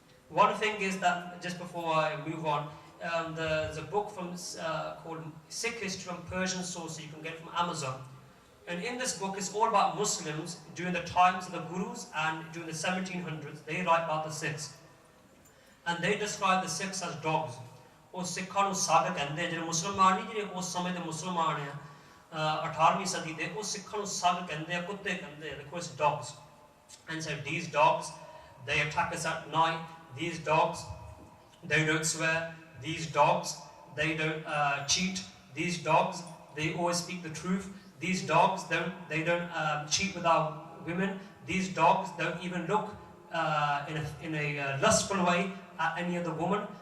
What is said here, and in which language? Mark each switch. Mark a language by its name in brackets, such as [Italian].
[English] One thing is that, just before I move on, there's a book from called Sikh History from Persian source, you can get it from Amazon. And in this book, it's all about Muslims during the times of the Gurus and during the 1700s. They write about the Sikhs. And they describe the Sikhs as dogs. [Punjabi] ਉਹ ਸਿੱਖਾਂ ਨੂੰ ਸਾਧ ਕਹਿੰਦੇ ਜਿਹੜੇ ਮੁਸਲਮਾਨ ਨਹੀਂ ਜਿਹੜੇ ਉਸ ਸਮੇਂ ਦੇ ਮੁਸਲਮਾਨ ਆ 18ਵੀਂ ਸਦੀ ਦੇ ਉਹ ਸਿੱਖਾਂ ਨੂੰ ਸਾਧ ਕਹਿੰਦੇ ਆ ਕੁੱਤੇ ਕਹਿੰਦੇ ਆ ਦੇਖੋ ਇਸ dogs. [English] And so these dogs, they attack us at night. These dogs, they don't swear. These dogs, they don't cheat. These dogs, they always speak the truth. These dogs they don't cheat with our women. These dogs don't even look in a lustful way at any other woman.